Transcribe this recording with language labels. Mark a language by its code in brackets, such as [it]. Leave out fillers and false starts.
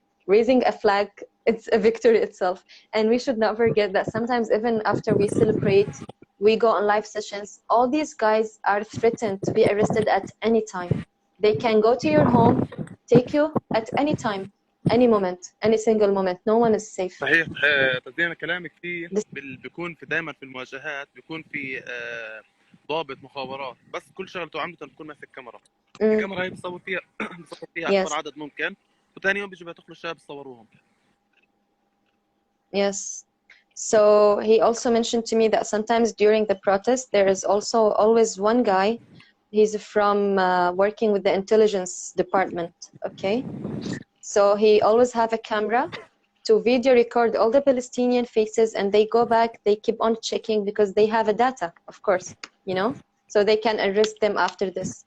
[en] Raising a flag, it's a victory itself. And we should not forget that sometimes even after we celebrate, we go on live sessions, all these guys are threatened to be arrested at any time. They can go to your home, take you at any time. any moment, any single moment. No one is safe. [ar] صحيح. تزين كلامك فيه [en] This, [ar] بيكون في دائما في المواجهات بيكون في ضابط مخابرات، بس كل شغلته عمده بيكون ماسك كاميرا. الكاميرا هي بتصور فيها بتصور فيها اكبر [en] yes, [ar] عدد ممكن، وثاني يوم بيجوا بيعتقلوا الشباب بيصوروهم. [en] yes. So he also mentioned to me that sometimes during the protest, there is also always one guy. He's from working with the intelligence department. Okay, so he always have a camera to video record all the Palestinian faces, and they go back, they keep on checking because they have a data, of course, you know, so they can arrest them after this.